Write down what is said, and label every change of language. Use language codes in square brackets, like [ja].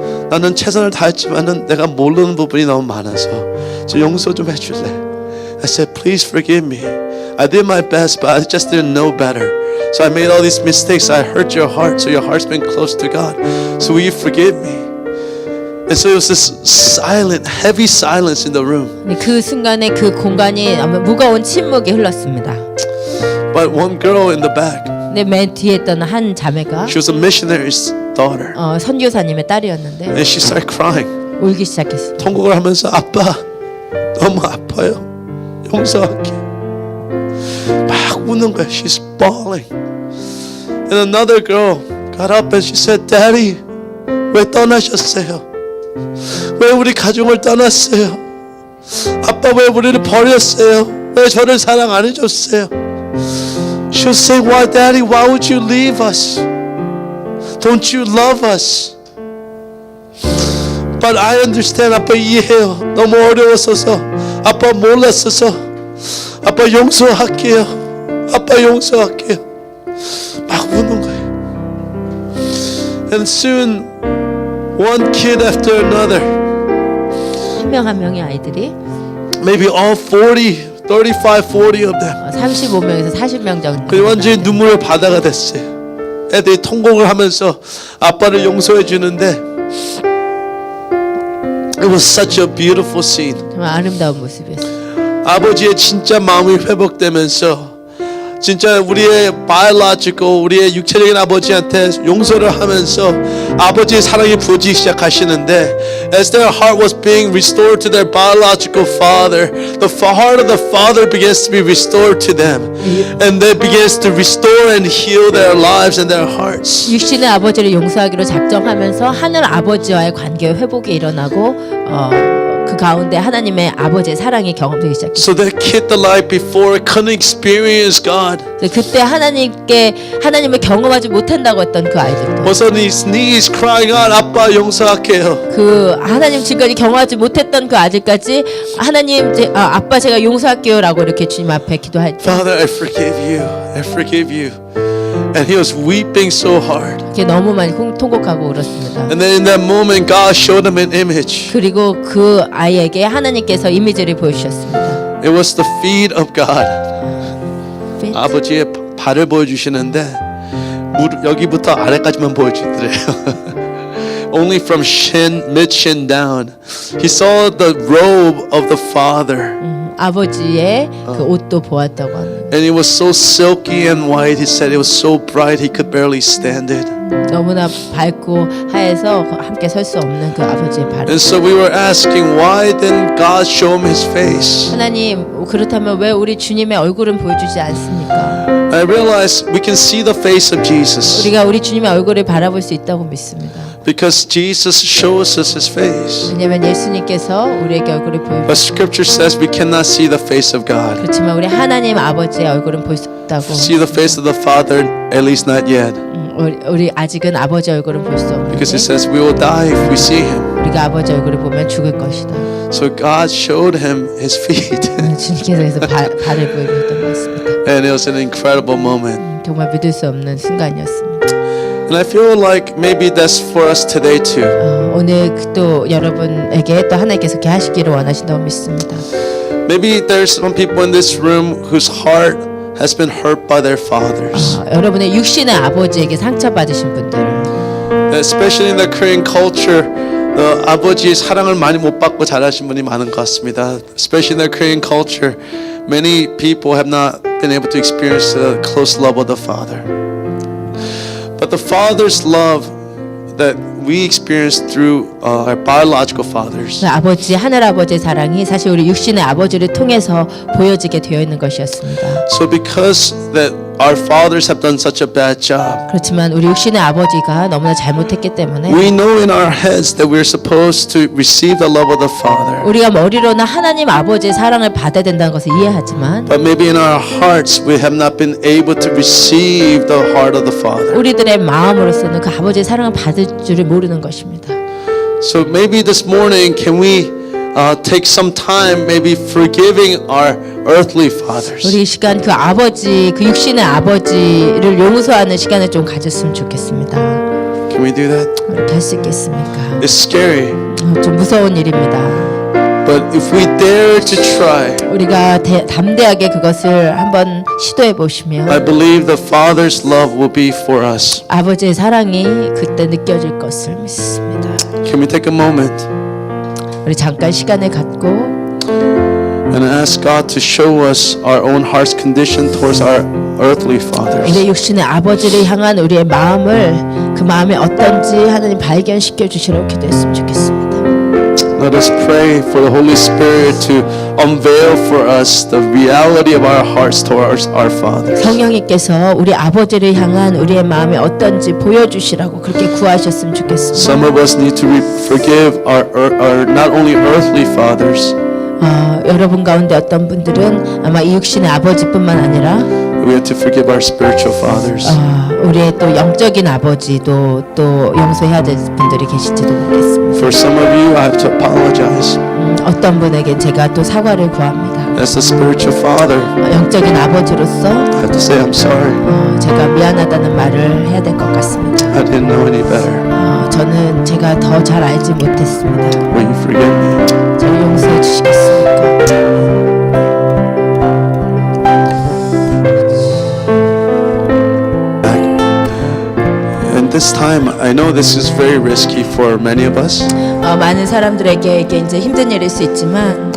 [ko] 나는 최선을 다했지만은 내가 모르는 부분이 너무 많아서 저 용서 좀 해줄래? [en] I said, please forgive me. I did my best, but I just didn't know better. So I made all these mistakes. I hurt your heart, so your heart's been close to God. So will you forgive me? And so it was this silent, heavy silence in the room. [ko] 그 순간에 그 공간이 아마 무거운 침묵이 흘렀습니다. [en] But one girl in the back, [ko] 근데 맨 뒤에 있던 한 자매가 [en] she was a missionary's daughter. [ko] 선교사님의 딸이었는데 [en] And she started crying. [ko] 울기 시작했습니다. 통곡을 하면서 아빠 너무 아파요. 용서할게. 막 우는 거야. [en] She's bawling. And another girl got up and she said, Daddy, [ko] 왜 떠나셨어요? 왜 우리 가족을 떠났어요? 아빠 왜 우리를 버렸어요? 왜 저를 사랑 안 해줬어요? [en] She was saying, why Daddy, why would you leave us? Don't you love us? But I understand. [ko] 아빠 이해해요. 너무 어려웠어서 아빠 몰랐어서 아빠 용서할게요. 아빠 용서할게요. 막 우는 거예요. [en] And soon one kid after another, [ko] 한 명 한 명의 아이들이 [en] maybe all 40, 35, 40 of them. [ko] 35명에서 40명 정도. 그 완전히 눈물의 바다가 됐어요. 애들이 통곡을 하면서 아빠를 용서해 주는데 [en] it was such a beautiful scene. [ko] 정말 아름다운 모습이었어요. 아버지의 진짜 마음이 회복되면서 진짜 우리의 biological, 우리의 육체적인 아버지한테 용서를 하면서 아버지의 사랑이 부어지기 시작하시는데 [en] as their heart was being restored to their biological father, the heart of the father begins to be restored to them and they begins to restore and heal their lives and their hearts. [ko] 육신의 아버지를 용서하기로 작정하면서 하늘 아버지와의 관계의 회복이 일어나고 그 가운데 하나님의 아버지의 사랑이 경험되기 시작했어요. [en] So that kid the life before couldn't experience God [ko] 그때 하나님을 경험하지 못한다고 했던 그 아이들도 [en] was on his knees crying out, [ko] 아빠 용서할게요. 그 하나님 지금까지 경험하지 못했던 그 아들까지 하나님 아빠 제가 용서할게요라고 이렇게 주님 앞에 기도할 때 [en] Father, I forgive you. I forgive you. And he was weeping so hard. [ko] 이렇게 너무 많이 통곡하고 울었습니다. [en] And then in that moment, God showed him an image. [ko] 그리고 그 아이에게 하나님께서 이미지를 보여주셨습니다. [en] It was the feet of God. [ko] 아버지의 발을 보여주시는데 여기부터 아래까지만 보여주더래요. [en] Only from mid-shin down. He saw the robe of the Father. [ko] 아버지의 그 옷도 보았다고 합니다. [en] And it was so silky and white. He said it was so bright he could barely stand it. [ko] 너무나 밝고 하얘서 함께 설 수 없는 그 아버지의 발. [en] And so we were asking, why didn't God show him his face? [ko] 하나님 그렇다면 왜 우리 주님의 얼굴은 보여주지 않습니까? [en] I realized we can see the face of Jesus [ko] 우리가 우리 주님의 얼굴을 바라볼 수 있다고 믿습니다. [en] because Jesus shows us his face. [ko] 왜냐하면 예수님께서 우리에게 얼굴을 [en] But [ko] 보여주셨습니다. [en] Scripture says we cannot see the face of God. [ko] 그렇지만 우리 하나님 아버지의 얼굴은 볼 수 없다고. [en] See the face of the Father, at least not yet. [ko] 우리 아직은 아버지 얼굴은 볼 수 없는데 [en] Because it says we will die if we see him. [ko] 우리가 아버지 얼굴을 보면 죽을 것이다. [en] So God showed him his feet. [ko] 주님께서 그래서 발을 보여주셨던 것 같습니다. [en] And it was an incredible moment. [ko] 정말 믿을 수 없는 순간이었습니다. [en] And I feel like maybe that's for us today too. [ko] 오늘 또 여러분에게 또 하나님께서 그렇게 하시기를 원하신다고 믿습니다. [en] Maybe there's some people in this room whose heart has been hurt by their fathers. [ko] 여러분의 육신의 아버지에게 상처받으신 분들 [en] Especially in the Korean culture, [ko] 아버지의 사랑을 많이 못 받고 자라신 분이 많은 것 같습니다. [en] Especially in the Korean culture, many people have not been able to experience the close love of the father. But the father's love that we experience through our biological fathers [ko] 아버지 하늘 아버지의 사랑이 사실 우리 육신의 아버지를 통해서 보여지게 되어 있는 것이었습니다. [en] So because that our fathers have done such a bad job. [ko] 그렇지만 우리 육신의 아버지가 너무나 잘못했기 때문에 [en] We know in our heads that we're supposed to receive the love of the Father. [ko] 우리가 머리로는 하나님 아버지의 사랑을 받아야 된다는 것을 이해하지만 [en] But maybe in our hearts we have not been able to receive the heart of the Father. [ko] 우리들의 마음으로서는 그 아버지의 사랑을 받을 줄을 모르는 것입니다. [en] So maybe this morning can we take some time maybe forgiving our earthly fathers. [ko] 우리 이 시간 그 아버지, 그 육신의 아버지를 용서하는 시간을 좀 가졌으면 좋겠습니다. [en] Can we do that? [ko] 이렇게 할 수 있겠습니까? [en] It's scary. [ko] 좀 무서운 일입니다. [en] But if we dare to try, [ko] 우리가 담대하게 그것을 한번 시도해 보시면 [en] I believe the Father's love will be for us. [ko] 아버지의 사랑이 그때 느껴질 것을 믿습니다. [en] Can we take a moment [ko] 우리 잠깐 시간을 갖고 [en] and ask God to show us our own heart's condition towards our earthly fathers? [ko] 우리 육신의 아버지를 향한 우리의 마음을 그 마음이 어떤지 하나님 발견시켜 주시라고 기도했으면 좋겠습니다. [en] Let us pray for the Holy Spirit to unveil for us the reality of our hearts towards our fathers. [ko] 성령님께서 우리 아버지를 향한 우리의 마음이 어떤지 보여주시라고 그렇게 구하셨으면 좋겠습니다. [en] Some of us need to forgive our not only earthly fathers, [ko] 여러분 가운데 어떤 분들은 아마 이 육신의 아버지뿐만 아니라 [en] we have to forgive our spiritual fathers. [ko] 우리의 또 영적인 아버지도 또 용서해야 될 분들이 계실지도 모르겠습니다. [en] For some of you, I have to apologize. [ko] 어떤 분에겐 제가 또 사과를 구합니다. [en] As a spiritual father, [ko] 영적인 아버지로서 [en] I have to say I'm sorry. [ko] 제가 미안하다는 말을 해야 될 것 같습니다. [en] I didn't know any better. [ko] 저는 제가 더 잘 알지 못했습니다. [en] Will you forgive me? [ko] 저를 용서해 주시겠습니까? [en] And this time, I know this is very risky for many of us, [ko] 많은 사람들에게 이게 이제 힘든 일일 수 있지만